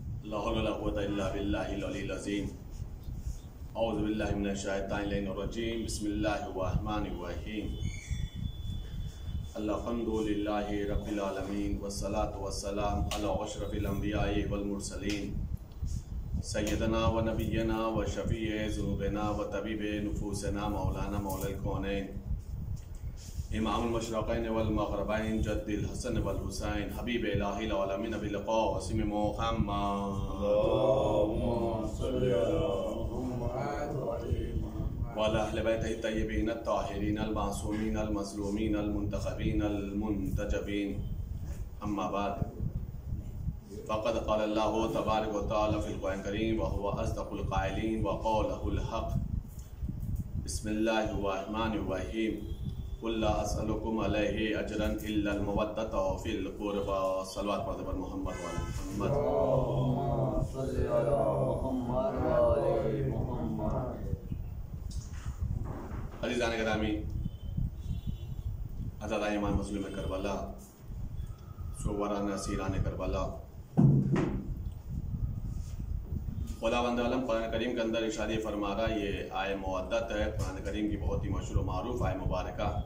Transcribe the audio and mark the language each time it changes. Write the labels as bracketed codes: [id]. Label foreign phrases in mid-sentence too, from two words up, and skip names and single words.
[ar] لا حول ولا قوة إلا بالله العليل العظيم. أعوذ بالله من الشيطان الرجيم. بسم الله الرحمن الرحيم. الحمد لله رب العالمين والصلاة والسلام على أشرف الأنبياء والمرسلين سيدنا ونبينا وشفيع ذنوبنا وطبيب نفوسنا مولانا مولى الكونين إمام المشرقين والمغربين جد الحسن والحسين حبيب إله العالمين بالقاسم محمد وعلى أهل بيته الطيبين الطاهرين المعصومين المظلومين المنتخبين المنتجبين. أما بعد فقد قال الله تبارك وتعالى في القرآن الكريم وهو أصدق القائلين وقوله الحق. بسم الله الرحمن الرحيم. قل لا أسألكم عليه أجرا إلا المودة في القربى. صلى الله عليه و محمد و علي محمد. [ur] عزیزان گرامی، عزادائے ایمان مسلم کربلا، سوران اسیران کربلا، خداوند عالم قرآن کریم کے اندر ارشاد فرما رہا، یہ آیۂ مودت ہے، قرآن کریم کی بہت ہی مشہور معروف آیۂ مبارکہ,